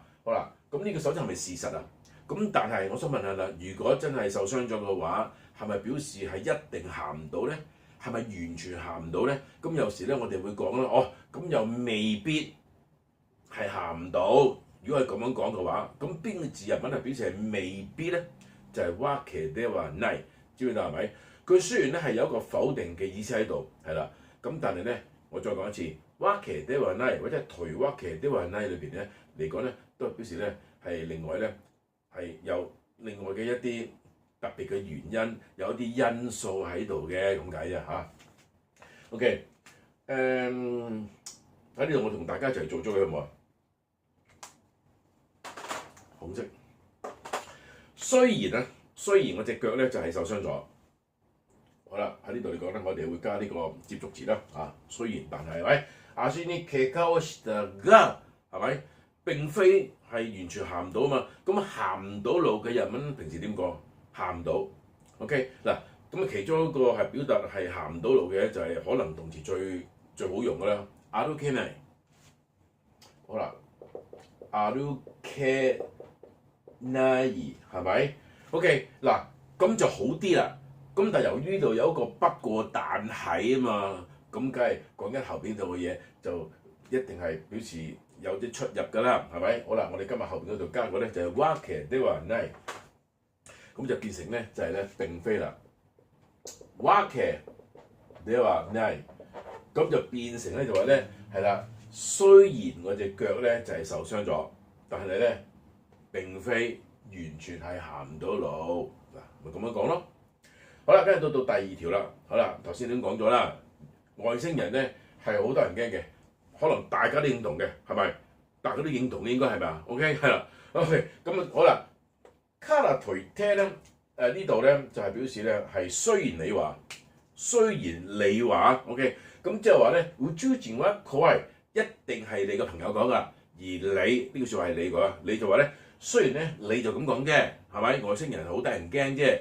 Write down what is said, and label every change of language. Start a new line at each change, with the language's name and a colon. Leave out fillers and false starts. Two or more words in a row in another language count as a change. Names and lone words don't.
Cantonese: 好啦，咁呢個首先係咪事實啊？咁但係我想問下啦，如果真係受傷咗嘅話，係咪表示係一定行唔到咧？係咪完全行唔到咧？咁有時咧，我哋會講啦，咁又未必係行唔到。如果係咁樣講嘅話，咁邊個字日文係表示係未必咧？
Japanese: 就係わけではない，
Cantonese: 知唔知道係咪？佢雖然咧係有一個否定嘅意思喺度，係啦，咁但係咧，我再講一次，
Japanese: わけではない
Cantonese: 或者係對
Japanese: わけではない
Cantonese: 裏邊咧嚟講咧，都係表示咧係另外咧係有另外嘅一啲特別嘅原因，有一啲因素喺度嘅咁解啫嚇。OK， 喺呢度我同大家一齊做咗佢好唔好啊？紅色。雖然我隻腳咧就係受傷咗，好啦，喺呢度嚟講咧，我哋會加呢個接續詞啦嚇。雖然但係，喂，
Japanese: 足に怪我をしたが係咪？
Cantonese: 並非係完全行唔到啊嘛。咁行唔到路嘅日文平時點講？行唔到 ，OK 嗱，咁啊其中一個係表達係行唔到路嘅就係可能動詞最好用嘅啦，
Japanese: 歩けない。
Cantonese: 好啦，歩けない係咪 ？OK 嗱，咁就好啲啦。咁但係由於呢度有一個不過但係啊嘛，咁梗係講緊後邊度嘅嘢就一定係表示有啲出入㗎啦，係咪？好啦，我哋今日後邊嗰度加個咧就係
Japanese: わけではない。
Cantonese: 咁就變成咧就係咧並非啦，
Japanese: わけではない，
Cantonese: 咁就變成咧就話咧係啦，雖然我隻腳咧就係受傷咗，但係咧並非完全係行唔到路嗱，咪咁樣講咯。好啦，跟住到第二條啦，好啦，頭先已經講咗啦，外星人咧係好多人驚嘅，可能大家都認同嘅，係咪？大家都認同嘅應該係咪啊 ？OK 係啦 ，OK 咁啊好啦。
Japanese: からといって
Cantonese: 咧，呢度咧就係表示咧係雖然你話 ，OK， 咁即係話咧，
Japanese: 宇宙人は怖い，
Cantonese: 一定係你個朋友講噶， 而你呢句説話係你講，你就話咧，雖然咧你就咁講啫，係咪？外星人好得人驚啫。